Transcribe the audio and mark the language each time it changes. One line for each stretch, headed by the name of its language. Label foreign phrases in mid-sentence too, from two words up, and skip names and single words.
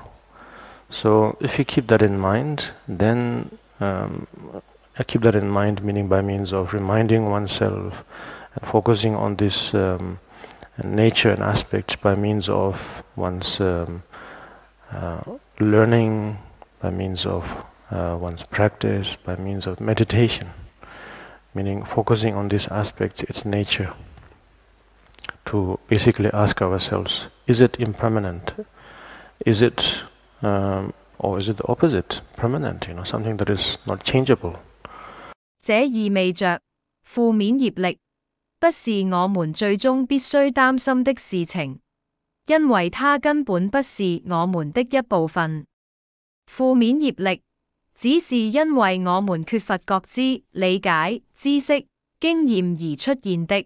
English: So if you keep that in mind, then I keep that in mind, meaning by means of reminding oneself, focusing on this nature and aspect by means of one's learning, by means of one's practice, by means of meditation, meaning focusing on this aspect, its nature, to basically ask ourselves, is it impermanent? Is it, or is it the opposite, permanent, something that is not changeable?
Chinese: 這意味着，負面業力，不是我們最終必須擔心的事情，因為它根本不是我們的一部分。負面業力， 只是因為我們缺乏覺知、理解、知識、經驗而出現的。